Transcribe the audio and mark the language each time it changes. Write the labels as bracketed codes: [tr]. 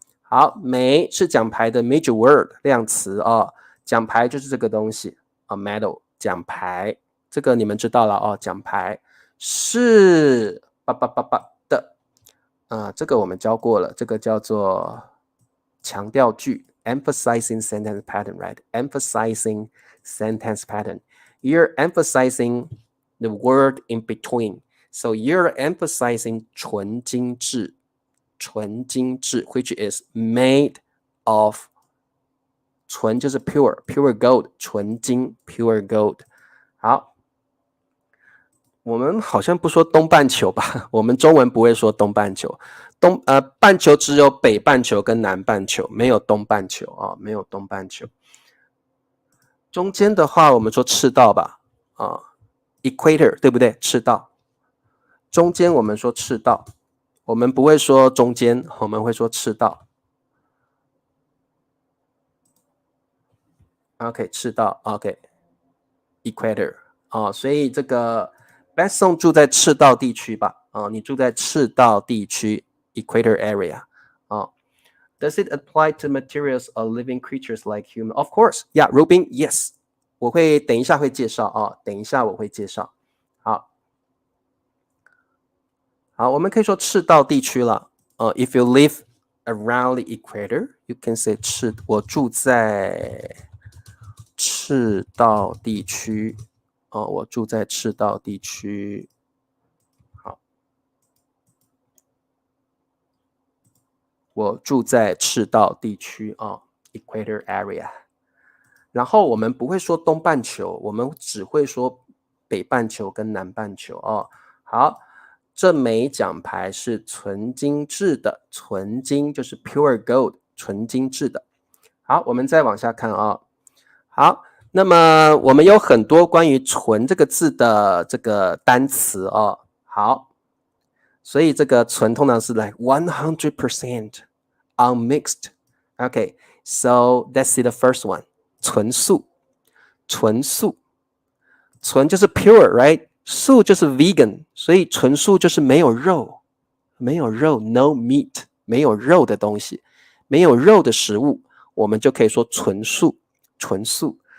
[zh] 好，枚是奖牌的 [en] major word [zh] 量词哦，奖牌就是这个东西啊 ， [en] medal [zh] 奖牌，这个你们知道了哦，奖牌是的，这个我们教过了，这个叫做强调句 [en] emphasizing sentence pattern, right? Emphasizing sentence pattern. You're emphasizing the word in between. So you're emphasizing [zh] 纯精致，纯精致 [en] which is made of [zh] 纯就是 [en] pure gold [zh] 纯金 [en] pure gold。 [zh] 好，我们好像不说东半球吧？我们中文不会说东半球，半球只有北半球跟南半球，没有东半球啊，没有东半球。中间的话，我们说赤道吧，equator 对不对？赤道。中间我们说赤道，我们不会说中间，我们会说赤道。 OK， 赤道 OK，equator 所以这个 Besson 住在赤道地区吧？你住在赤道地区 [en] equator area Does it apply to materials or living creatures like human? Of course, yeah, Rubin, yes. [zh] 我会等一下会介绍等一下我会介绍。好，我们可以说赤道地区了。 [en] If you live around the equator, you can say [zh] 我住在赤道地区。我住在赤道地区。好，我住在赤道地区 [en] equator area。 [zh] 然后我们不会说东半球，我们只会说北半球跟南半球好，这枚奖牌是纯精致的，纯金就是 [en] pure gold， [zh] 纯精致的。好，我们再往下看好，那么我们有很多关于纯这个字的这个单词好，所以这个纯通常是 [en] like 100% unmixed。 Okay, so let's see the first one. [zh] 纯素，纯素，纯就是 [en] pure, right? [zh] 素就是 vegan， 所以纯素就是没有肉，没有肉 [en] no meat， [zh] 没有肉的东西，没有肉的食物，我们就可以说纯素，纯素。